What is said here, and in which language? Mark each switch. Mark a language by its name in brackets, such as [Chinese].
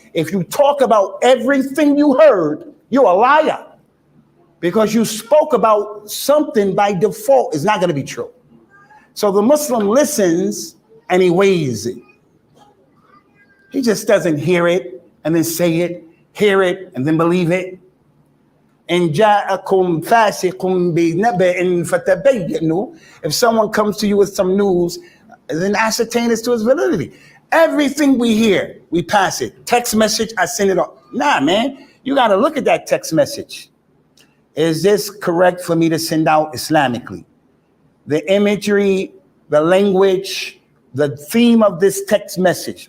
[English] If you talk about everything you heard, you're a liar. Because you spoke about something by default is not going to be true. So the Muslim listens and he weighs it. He just doesn't hear it and then say it, hear it and then believe it. [Arabic] إن جاءكم فاسق بنبأ فتبينوا. [English] If someone comes to you with some news, then ascertain as to its validity. Everything we hear, we pass it. Text message, I send it on. Nah, man, you got to look at that text message. Is this correct for me to send out Islamically? The imagery, the language, the theme of this text message.